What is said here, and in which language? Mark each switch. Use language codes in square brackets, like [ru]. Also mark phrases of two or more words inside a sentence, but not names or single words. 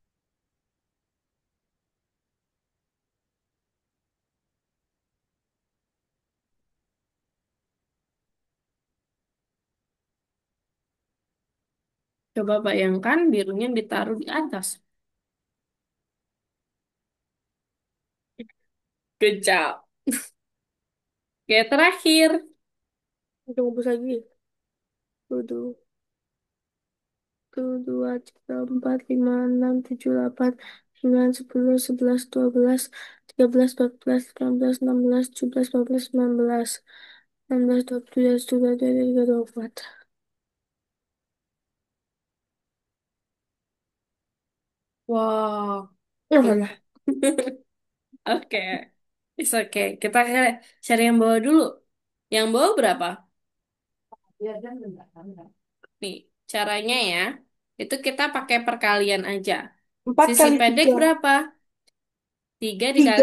[id] Coba bayangkan birunya ditaruh di atas. [en] Good job. [id] Oke, terakhir. Kita ngubus lagi. Tuh, satu, dua, tiga, empat, lima, enam, tujuh, delapan, sembilan, sepuluh, sebelas, dua belas, tiga belas, empat belas, lima belas, enam belas, tujuh belas, delapan belas, sembilan belas, enam belas, dua puluh, dua puluh dua, dua puluh tiga, 24. Wow. Oh, lah. [en] Oke. It's okay. [id] Kita cari yang bawah dulu. Yang bawah berapa? Nih, caranya ya. Itu kita pakai perkalian aja. Empat Sisi kali pendek tiga. berapa? 3 dikali